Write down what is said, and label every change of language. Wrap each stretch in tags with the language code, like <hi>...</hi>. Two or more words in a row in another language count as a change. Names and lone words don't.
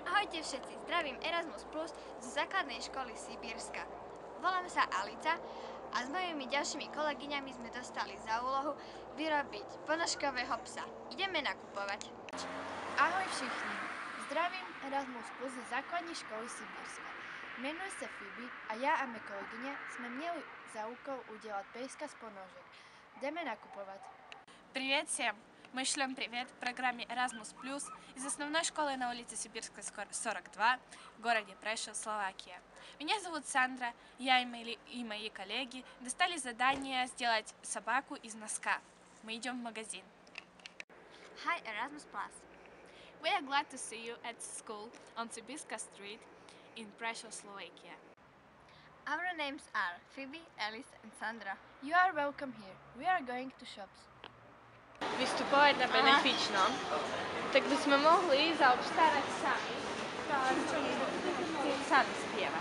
<sk>Ahojte všetci, zdravím Erasmus Plus zo základnej školy Sibírska. Volám sa Alica a s mojimi ďalšími kolegyňami sme dostali za úlohu vyrobiť ponožkového psa. Ideme nakupovať.</sk> <cs>Ahoj všichni, zdravím Erasmus Plus zo základní školy Sibírska. Jmenuji se Phoebe a já a mé kolegyně jsme měli za úkol udělat pejska z ponožek. Jdeme nakupovat.</cs> <ru>Привет всем! Мы шлем привет программе Erasmus Plus из основной школы на улице Сибирская, 42 в городе Прешев, Словакия. Меня зовут Сандра, я и мои коллеги достали задание сделать собаку из носка. Мы идем в магазин.</ru> <en>Hi Erasmus Plus. We are glad to see you at school on Sibirska Street in Prešov, Slovakia. Our names are Phoebe, Alice and Sandra. You are welcome here. We are going to shops.</en> <sk>Vystupovať na benefičnom, tak by sme mohli zaobstarať sami. Sami spievať.</sk>